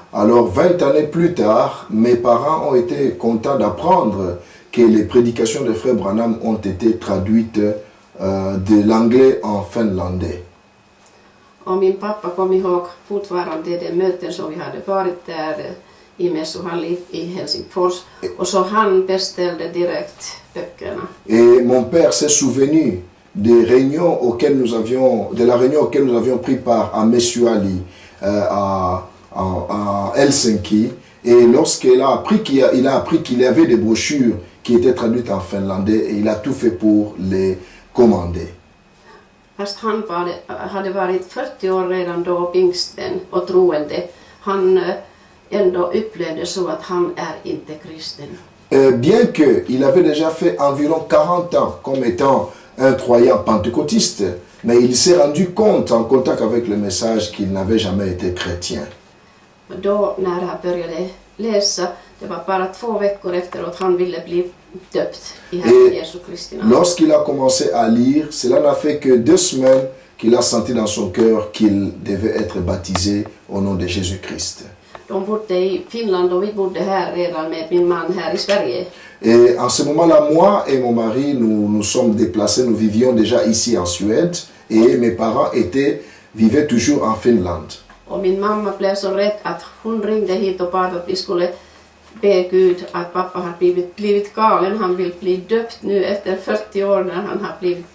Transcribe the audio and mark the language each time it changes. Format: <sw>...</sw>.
<fr>Alors 20 années plus tard, mes parents ont été contents d'apprendre que les prédications de Frère Branham ont été traduites de l'anglais en finlandais.</fr> <sv>Och min pappa kom ihåg fortfarande de möten som vi hade varit där i mässohall i Helsingfors. Och så han beställde direkt böckerna.</sv> <fr>Et mon père s'est souvenu des réunions de la réunion auquel nous avions pris part à Messuali, à Helsinki. Et lorsqu'il a appris qu'il y avait des brochures qui étaient traduites en finlandais, et il a tout fait pour les commander.</fr> <sv>Fast han hade varit 40 år redan då pingsten och troende, han ändå upplevde så att han är inte kristen.</sv> <fr>Bien qu'il avait déjà fait environ 40 ans comme étant un croyant pentecôtiste, mais il s'est rendu compte en contact avec le message qu'il n'avait jamais été chrétien.</fr> <sv>Då när han började läsa, det var bara 2 veckor efteråt han ville bli döpt i Herren Jesu Kristi namn.</sv> <fr>Lorsqu'il a commencé à lire, cela n'a fait que 2 semaines qu'il a senti dans son cœur qu'il devait être baptisé au nom de Jésus-Christ.</fr> <sv>De bodde i Finland och vi bodde här redan med min man här i Sverige.</sv> <fr>Et en ce moment-là, moi et mon mari, nous sommes déplacés, nous vivions déjà ici en Suède et mes parents vivaient toujours en Finlande.</fr> <sv>Och min mamma blev så rädd att hon ringde hit och bad att vi skulle be Gud att pappa har blivit galen. Han vill bli döpt nu efter 40 år när han har blivit.</sv>